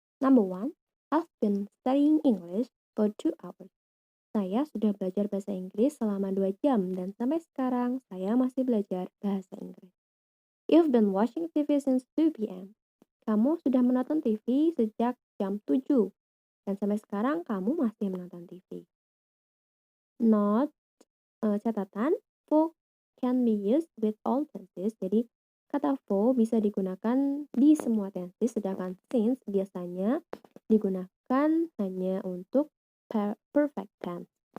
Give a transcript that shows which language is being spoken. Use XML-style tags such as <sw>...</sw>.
<en>Number 1, I've been studying English for 2 hours.</en> <id>Saya sudah belajar bahasa Inggris selama 2 jam dan sampai sekarang saya masih belajar bahasa Inggris.</id> <en>You've been watching TV since 2 p.m.</en> <id>Kamu sudah menonton TV sejak jam 7 dan sampai sekarang kamu masih menonton TV.</id> <en>Note,</en> <id>catatan,</id> <en>for can be used with all tenses.</en> <id>Jadi kata for bisa digunakan di semua tenses, sedangkan since biasanya digunakan hanya untuk perfect tense.</id>